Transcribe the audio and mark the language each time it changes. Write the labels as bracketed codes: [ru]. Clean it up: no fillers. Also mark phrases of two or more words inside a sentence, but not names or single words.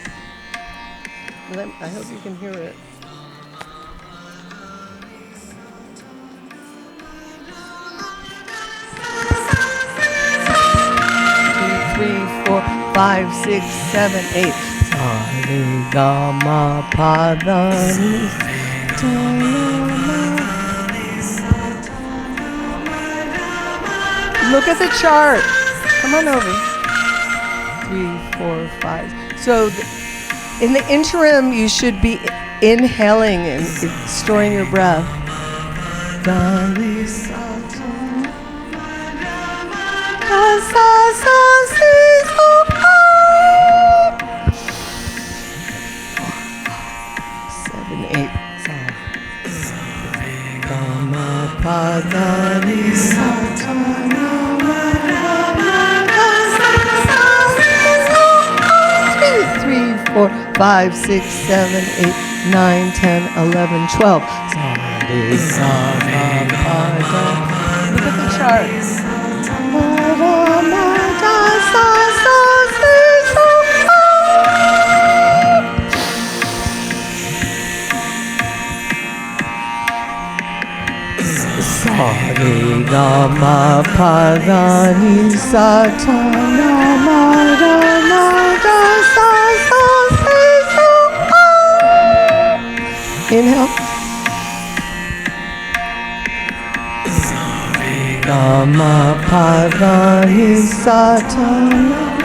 [en] I hope you can hear it. 5, 6, 7, 8. Sa re ga ma pa da ni sa na ma. Look at the chart. Come on over. 3, 4, 5. So in the interim, you should be inhaling and storing your breath. Da ni sa ta na sa sa si so. 7, 8. Sa ga ma pa da ni sa ta na ma ra ma da sa sa si so. 2, 3, 4, 5, 6, 7, 8, 9, 10, 11, 12. Sa re sa ga pa da. Look at the charts. Ma ra ma da sa sa si so. Sa re ga ma pa da ni sa ta na ma ra ma da sa sa si so. Inhale. Sa re ga ma pa da ni sa ta na.